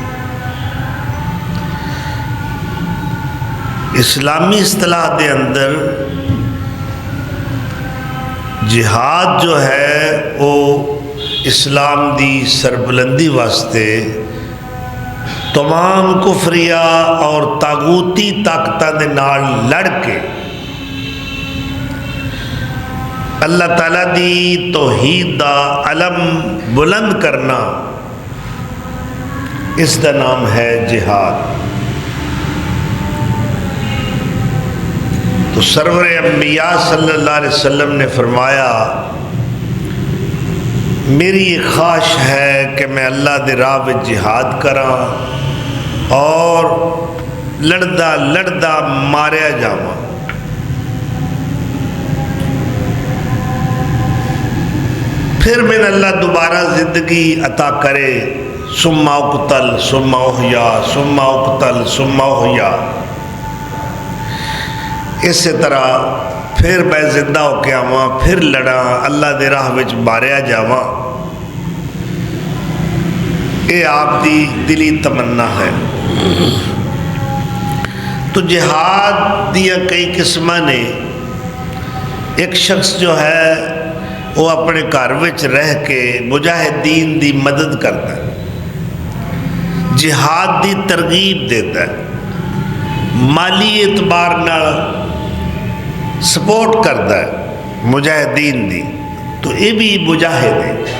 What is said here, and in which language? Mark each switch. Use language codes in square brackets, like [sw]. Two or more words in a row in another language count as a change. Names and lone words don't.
[pa] اسلامی اصطلاح دے اندر جہاد جو ہے وہ اسلام دی سربلندی واسطے تمام کفریہ اور طاغوتی طاقتاں دے نال لڑ کے اللہ تعالیٰ دی توحید دا علم بلند کرنا، اس دا نام ہے جہاد۔ [ur] تو سرور انبیاء صلی اللہ علیہ وسلم نے فرمایا میری یہ خواہش ہے کہ میں [pa] اللہ دے راہ وچ جہاد کراں اور لڑدا لڑدا ماریا جاواں۔ پھر میں اللہ دوبارہ زندگی عطا کرے، [ar] ثم اقتل ثم احیا [pa] ثم اقتل ثم احیا، اسی طرح پھر میں زندہ ہو کے آواں، پھر لڑاں، اللہ دے راہ وچ ماریا جاواں۔ یہ آپ دی دلی تمنا ہے۔ تو جہاد دیا کئی قسماں نے۔ ایک شخص جو ہے وہ اپنے گھر وچ رہ کے مجاہدین دی مدد کرتا ہے، جہاد دی ترغیب دیتا ہے، مالی اعتبار نال سپورٹ کرتا ہے مجاہدین دی، تو یہ بھی مجاہد ہے۔